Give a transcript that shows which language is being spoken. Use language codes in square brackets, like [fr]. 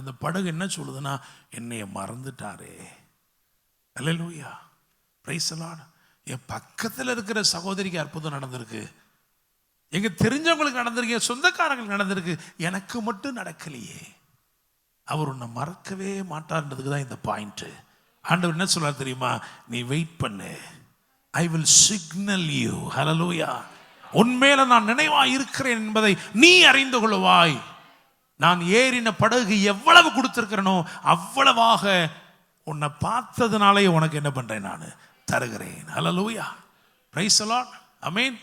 [ta] அந்த படகு என்ன சொல்லுதுன்னா, என்னைய மறந்துட்டாரே. அல்லேலூயா. [en] Praise the Lord. [ta] என் பக்கத்தில் இருக்கிற சகோதரிக்கு அற்புதம் நடந்திருக்கு, எங்க தெரிஞ்சவங்களுக்கு நடந்திருக்கு, சொந்தக்காரங்களுக்கு நடந்திருக்கு, எனக்கு மட்டும் நடக்கலையே. அவர் உன்னை மறக்கவே மாட்டார்ன்றதுக்கு தான் இந்த பாயிண்ட். ஆண்டவர் என்ன சொல்றார் தெரியுமா? நீ வெயிட் பண்ணு, [en] I will signal you. Hallelujah. [ta] உன்மேல நான் நினைவாய் இருக்கிறேன் என்பதை நீ அறிந்து கொள்வாய். நான் ஏறின படகு எவ்வளவு கொடுத்திருக்கிறனோ அவ்வளவாக உன்னை பார்த்ததுனாலே உனக்கு என்ன பண்றேன், நான் தருகிறேன். [en] Hallelujah. Praise the Lord. Amen.